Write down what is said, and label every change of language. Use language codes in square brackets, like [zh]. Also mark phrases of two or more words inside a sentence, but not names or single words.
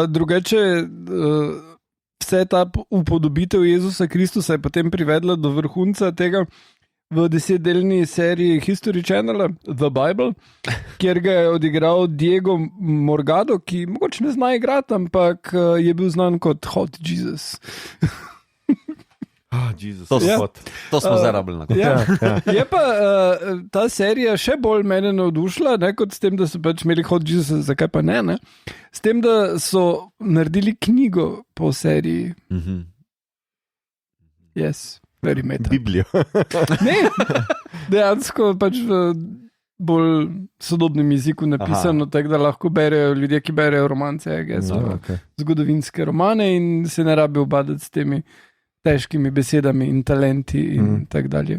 [sl] Drugače, vse ta upodobitev Jezusa Kristusa je potem privedla do vrhunca tega v 10-delni seriji History Channel, The Bible, kjer ga je odigral Diego Morgado, ki mogoče ne zna igrati, ampak je bil znan kot Hot Jesus. To smo zdaj rabili. Je pa ta serija še bolj mene navdušila, kot s tem, da so pač imeli Hot Jesus, zakaj pa ne? S tem, da so naredili knjigo po seriji. [en] Yes, very meta. [sl] Biblijo. Ne, dejansko pač v bolj sodobnem jeziku napisano, tako da lahko berejo ljudje, ki berejo romance, zgodovinske romane in se ne rabijo obadati s temi težkimi besedami in talenti in tako dalje.